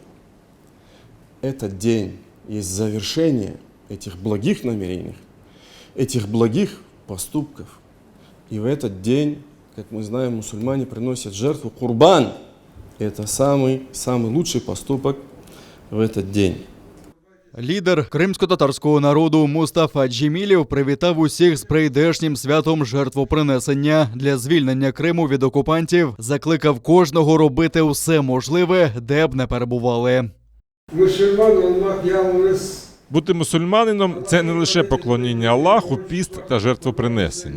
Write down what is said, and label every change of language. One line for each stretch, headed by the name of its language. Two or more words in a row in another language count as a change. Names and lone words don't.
Russian: Этот день есть завершение этих благих намерений, этих благих поступков. И в этот день, как мы знаем, мусульмане приносят жертву курбан. Это самый лучший поступок в этот день.
Ukrainian: Лідер кримсько-татарського народу Мустафа Джемілєв привітав усіх з прийдешнім святом жертвопринесення. Для звільнення Криму від окупантів закликав кожного робити все можливе, де б не перебували. Бути мусульманином – це не лише поклоніння Аллаху, піст та жертвопринесення.